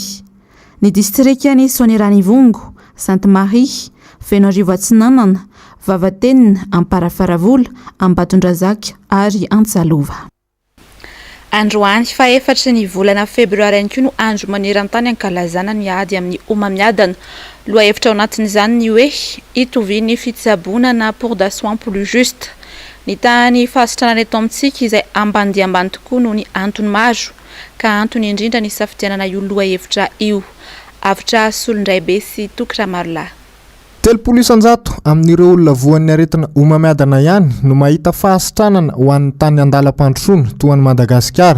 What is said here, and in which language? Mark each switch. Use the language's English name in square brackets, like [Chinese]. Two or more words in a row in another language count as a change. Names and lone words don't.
[Malagasy] Ny distrikan'ny Soanieranivongo, Sainte-Marie, Fenorivo Atsinanana, Vavatenina, Amparafaravola, Ambatondrazaka ary Antsalova. Androany fa efatra ny volana febroary ihany koa no andro maneran-tany ankalazana ny ady amin'ny omamiadana. Loha hevitra ao anatin'izany ny hoe hitoviany fitsaboana na [French] pour de soins plus juste. [Malagasy] Ny tany fahasitranana eto amintsika izay ambany dia ambany tokoa no ny antony maro ka antony indrindra ny safidianana io loha hevitra io. Avitra Solondray be sy Tokra Marla. 300 amin'ireo olona voan'ny aretina omamiadana ihany no mahita fahasitranana ho an'ny tany andalam-pandrosoana toa an'i Madagasikara.